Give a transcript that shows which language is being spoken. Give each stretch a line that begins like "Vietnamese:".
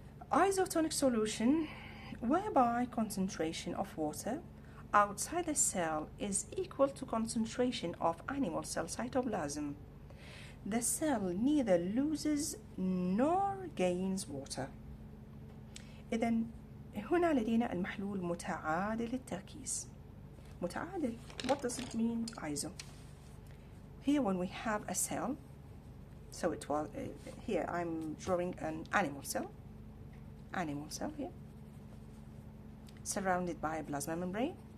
English: Isotonic solution, whereby concentration of water outside the cell is equal to concentration of animal cell cytoplasm. The cell neither loses nor gains water.
Arabic: إذن هنا لدينا المحلول متعادل التركيز.
English: متعادل, what does it mean? Iso. Here when we have a cell, so it was here I'm drawing an animal cell here, surrounded by a plasma membrane.